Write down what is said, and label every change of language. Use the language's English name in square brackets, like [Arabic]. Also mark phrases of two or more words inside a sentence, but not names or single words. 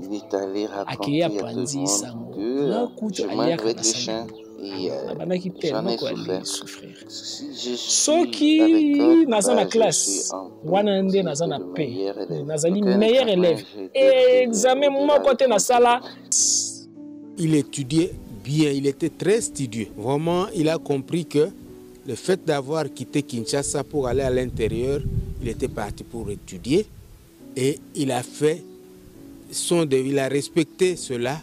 [French] Il est allé [Lingala] Akeya [French] raconter à tout le [Lingala] panzi [French] monde [Lingala] sango. [French] que [Lingala] Na kutu [French] je mange [Lingala] aliaka [French] avec [Lingala] na [French] les chiens [Lingala] sanyango. [French] et [Lingala] Na banaki [French] j'en tellement ai quoi souffert. les souffrir. Si je suis à [Lingala] Soki [French] l'école, [Lingala] naza na [French] là, je suis [Lingala] classe, [French] en paix [Lingala] wana [French] parce [Lingala] nde [French] que [Lingala] naza [French] j'étais [Lingala] na [French] le [Lingala] paix. [French] meilleur élève. [Lingala] Nazali [French] Aucun [Lingala] meilleur [French] examen, [Lingala] élève. [French] j'ai été [Lingala] Examen [French] au-delà [Lingala] moko [French] des [Lingala] te na 30. sala. [French] Il étudiait bien, il était très studieux. Vraiment, il a compris que le fait d'avoir quitté Kinshasa pour aller à l'intérieur, il était parti pour étudier et il a fait il a respecté cela.